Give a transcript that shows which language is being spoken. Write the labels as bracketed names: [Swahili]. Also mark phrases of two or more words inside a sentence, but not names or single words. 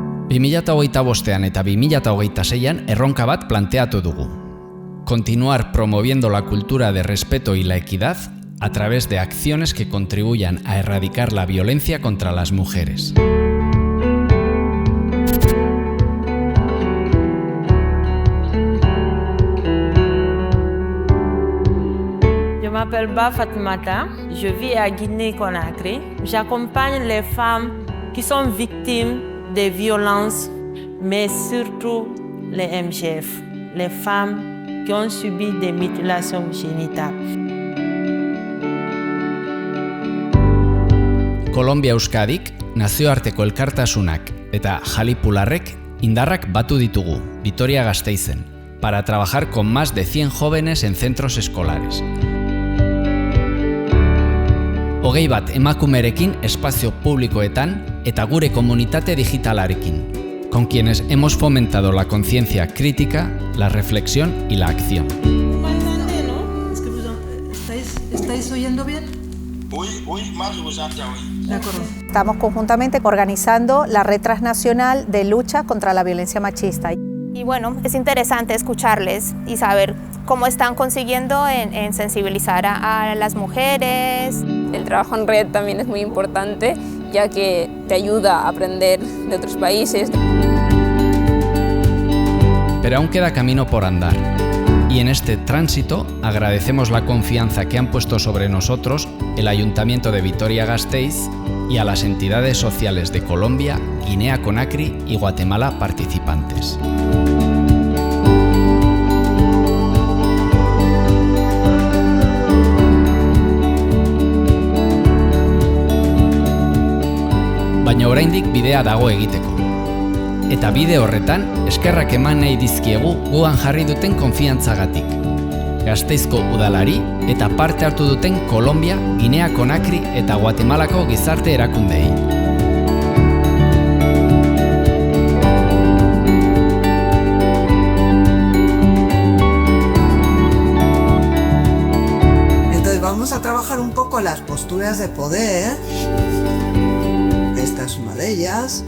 [Basque] 2025 eta 2026 erronka bat planteatu dugu. [Spanish] Continuar promoviendo la cultura de respeto y la equidad a través de acciones que contribuyan a erradicar la violencia contra las mujeres. [French] Je m'appelle Ba Fatoumata, je vis à Guinée-Conakry. J'accompagne les femmes qui sont victimes de violences, mais surtout les MGF, les femmes qui ont subi des mutilations génitales. [Basque] Kolombia Euskadik, nazioarteko elkartasunak eta jalipularrek indarrak batu ditugu, Vitoria-Gasteizen, [Spanish] para trabajar con más de 100 jóvenes en centros escolares. [Basque] 20 bat emakumerekin espazio publikoetan eta gure komunitate digitalarekin, [Spanish] con quienes hemos fomentado la conciencia crítica, la reflexión y la acción. ¿Estáis oyendo bien? [French] Oui, más vous entends, oui. [Spanish] De acuerdo. Estamos conjuntamente organizando la Red Transnacional de Lucha contra la Violencia Machista. Y bueno, es interesante escucharles y saber cómo están consiguiendo en sensibilizar a las mujeres. El trabajo en red también es muy importante, ya que te ayuda a aprender de otros países. Pero aún queda camino por andar. Y en este tránsito agradecemos la confianza que han puesto sobre nosotros el Ayuntamiento de Vitoria-Gasteiz y a las entidades sociales de Colombia, Guinea-Conakry y Guatemala participantes. [Basque] Baina oraindik bidea dago egiteko. Eta bide horretan, eskerrak eman nahi dizkiegu gugan jarri duten konfiantzagatik. Gasteizko udalari eta parte hartu duten Kolombia, Guinea-Conakry eta Guatemalako gizarte erakundei. [Spanish] Entonces vamos a trabajar un poco las posturas de poder. Esta es una de ellas.